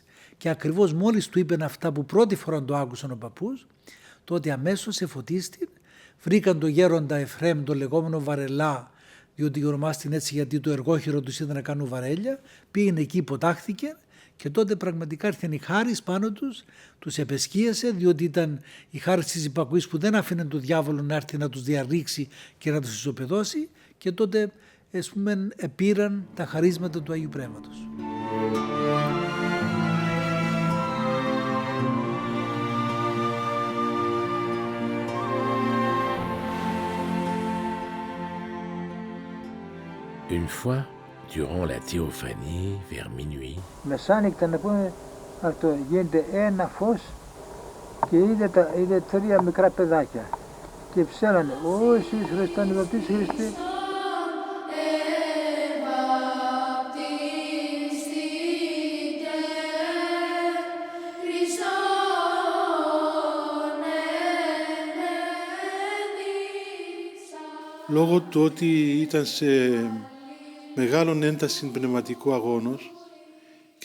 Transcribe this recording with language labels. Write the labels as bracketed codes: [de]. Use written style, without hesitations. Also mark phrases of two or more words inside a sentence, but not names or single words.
[el] Και ακριβώς μόλις του είπαν αυτά που πρώτη φορά το άκουσαν ο παππούς, τότε αμέσως εφωτίστην, βρήκαν τον γέροντα Εφραίμ, τον λεγόμενο Βαρελά, διότι ονομάστηκε έτσι γιατί το εργόχειρο του ήταν να κάνουν βαρέλια, πήγαινε εκεί, υποτάχθηκε Και τότε πραγματικά ήρθε η χάρις πάνω τους επεσκίασε, διότι ήταν η χάρις της υπακοής που δεν άφηνε τον διάβολο να έρθει να τους διαρρήξει και να τους ισοπεδώσει, και τότε επήραν τα χαρίσματα του Αγίου Πνεύματος. [fr] Une fois, durant la théophanie, vers minuit, [el] Μεσάνυχτα να πούμε αυτό, γίνεται ένα φως και είδε τρία μικρά παιδάκια και ψέλανε «Ω Ιησούς Χριστέ, ανεβαπτής Χριστέ». Λόγω του ότι ήταν σε μεγάλον ένταση πνευματικό αγώνος και